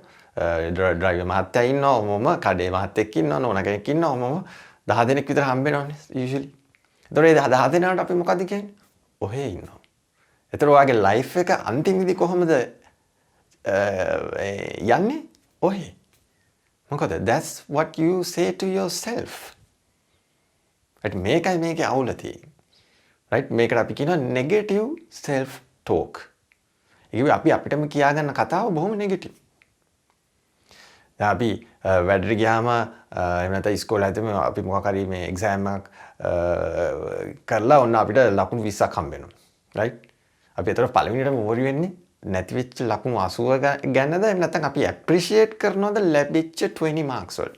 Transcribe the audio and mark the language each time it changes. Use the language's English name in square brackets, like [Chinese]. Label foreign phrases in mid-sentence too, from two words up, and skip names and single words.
[Sinhala] ඩ්‍රයිවර් මහත්තයා ඉන්නවා. ඔමම කඩේ මහත්තයෙක් ඉන්නවා. නෝනා කෙනෙක් ඉන්නවා. ඔමම 10 දෙනෙක් විතර හම්බ වෙනවනේ යූෂුවලි. ඒතකොට ඒ 10 දෙනාට අපි මොකද කියන්නේ? ඔහේ ඉන්නවා. ඒතර ඔයාගේ ලයිෆ් එක අන්තිමේදී කොහොමද යන්නේ? ඔහේ. මොකද [English] that's what you say to yourself. [Sinhala] right මේකයි මේකේ අවුල තියෙන්නේ. right මේකට අපි කියනවා [English] negative self talk. [Sinhala] ඒක අපි අපිටම කියාගන්න කතාව බොහොම negative. දැන් අපි වැඩට ගියාම එහෙම නැත්නම් ඉස්කෝලේ හිටම අපි මොකක් හරි මේ එක්සෑම් එකක් කරලා ඔන්න අපිට ලකුණු 20ක් හම්බ වෙනවා. right අපි ඒතර පළවෙනියටම worry වෙන්නේ නැති වෙච්ච ලකුණු 80 ගැනද එහෙම නැත්නම් අපි appreciate කරනවද ලැබිච්ච 20 marks වලට?